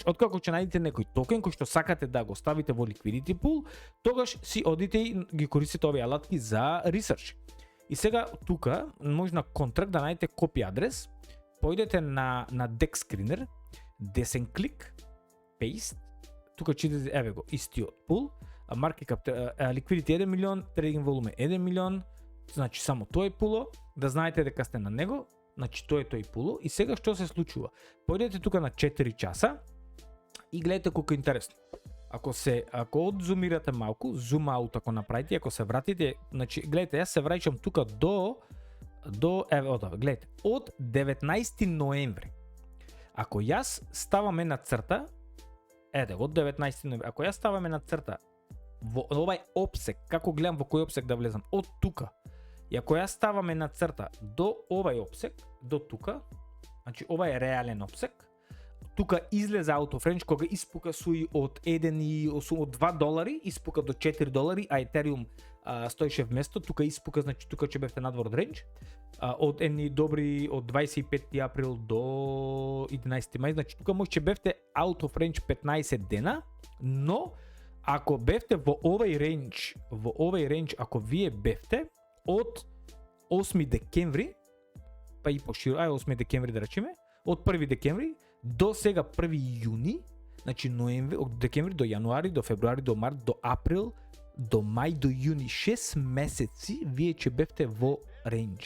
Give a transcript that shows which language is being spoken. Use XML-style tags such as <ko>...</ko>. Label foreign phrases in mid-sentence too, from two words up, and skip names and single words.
<mk>Откако ќе најдете некој токен кој што сакате да го ставите во</mk> <en>liquidity pool,</en> <mk>тогаш си одите и ги користите овие алатки за ресерч. И сега тука може на контракт да најдете</mk> <en>copy address,</en> <mk>поидете на DEX screener, десен клик, paste, тука читате еве го истиот пул,</mk> <en>market cap,</en> <mk>liquidity 1 милион,</mk> <en>trading volume</en> <mk>1 милион, значи само тој пуло, да знаете дека сте на него. Значи тоа е тој пуло и сега што се случува? Појдете тука на 4 часа и гледате колку е интересно. Ако одзумирате малку,</mk> <en>zoom out</en> <mk>ако направите, ако се вратите, значи гледате, јас се враќам тука до гледате, од 19 ноември. Ако јас ставаме на црта, од 19 ноември, ако јас ставаме на црта во овај опсек, како гледам во кој опсек да влезам, од тука. И ако ја ставаме на црта до овај опсек, до тука, значи ова е реален опсек, тука излезе</mk> <en>out of range</en> <mk>кога испука SUI од 2 долари, испука до 4 долари, а Ethereum стоеше вместо, тука испука, значи тука ќе бевте надвор од range, од едни добри од 25 април до 11 мај, значи тука може ќе бевте</mk> <en>out of range</en> <mk>15 дена, но ако бевте во овај range, ако вие бевте од 8 декември, па и поширо, 8 декември да речеме, од 1 декември до сега 1 јуни, значи ноември, од декември до јануари, до февруари, до март, до април, до мај, до јуни, 6 месеци вие ќе бевте во рейндж.</mk>